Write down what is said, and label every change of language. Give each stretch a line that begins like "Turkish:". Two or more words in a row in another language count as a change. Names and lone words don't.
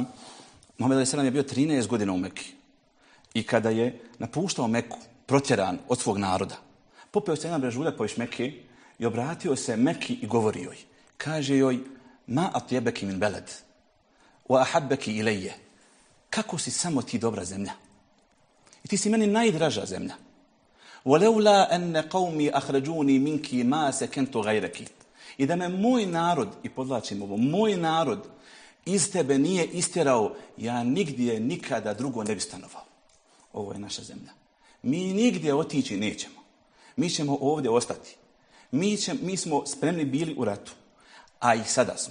Bosnian: Muhammed
Arabic: عليه السلام
Bosnian: je bio 13 godina u Mekki. I kada je napuštao Meku, protjeran od svog naroda, popeo se jedan brežuljak poviš Mekke i obratio se Mekki i govori joj.
Arabic: Kaže joj: ما أطيبك من بلد وأحبك إلي.
Bosnian: Kako si samo ti dobra zemlja. I ti si meni najdraža zemlja.
Arabic: وَلَوْلَا أَنَّ قَوْمِي أَخْرَجُونِي مِنْكِ مَا سَكَنْتُ غَيْرَكِ.
Bosnian: I da me moj narod, i podlačim ovo, moj narod iz tebe nije istjerao, ja nigdje nikada drugo ne bi stanovao. Ovo je naša zemlja. Mi nigdje otići nećemo. Mi ćemo ovdje ostati. Mi smo spremni bili u ratu, a i sada smo.